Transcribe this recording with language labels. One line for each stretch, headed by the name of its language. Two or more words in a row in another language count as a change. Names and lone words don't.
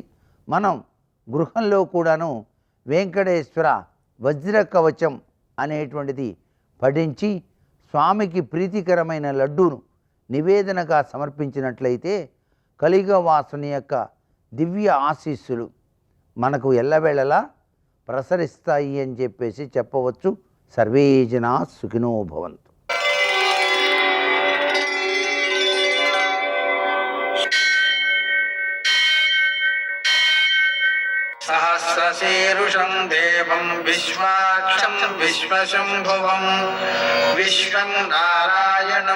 Telugu: మనం గృహంలో కూడాను వెంకటేశ్వర వజ్ర కవచం అనేటువంటిది పఠించి స్వామికి ప్రీతికరమైన లడ్డూను నివేదనగా సమర్పించినట్లయితే కలియుగ వాసుని యొక్క దివ్య ఆశీస్సులు మనకు ఎల్లవేళలా ప్రసరిస్తాయి అని చెప్పేసి చెప్పవచ్చు.
Sanskrit: సర్వే జనా సుఖినో భవంతు. सहस्रशीर्षं देवं विश्वाक्षं विश्वशम्भुवं विश्वं नारायणं